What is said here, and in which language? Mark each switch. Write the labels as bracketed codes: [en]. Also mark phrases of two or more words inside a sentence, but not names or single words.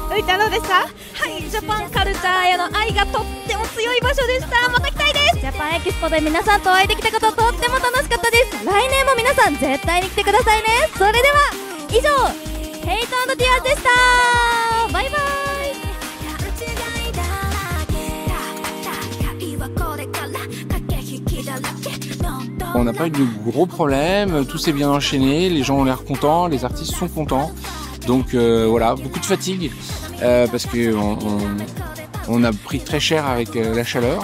[ja] ういちゃんどうでした？はい、ジャパンカルチャーへの愛がとっても強い場所でした。また来たいです。ジャパンエキスポで皆さんとお会いできたこととっても楽しかったです。来年も皆さん絶対に来てくださいね。それでは以上、ヘイト&ティアーズでした。バイバイ。 [fr] On n'a pas eu de gros problèmes, tout s'est bien enchaîné, les gens ont l'air contents, les artistes sont contents. Donc voilà, beaucoup de fatigue parce qu'on a pris très cher avec la chaleur.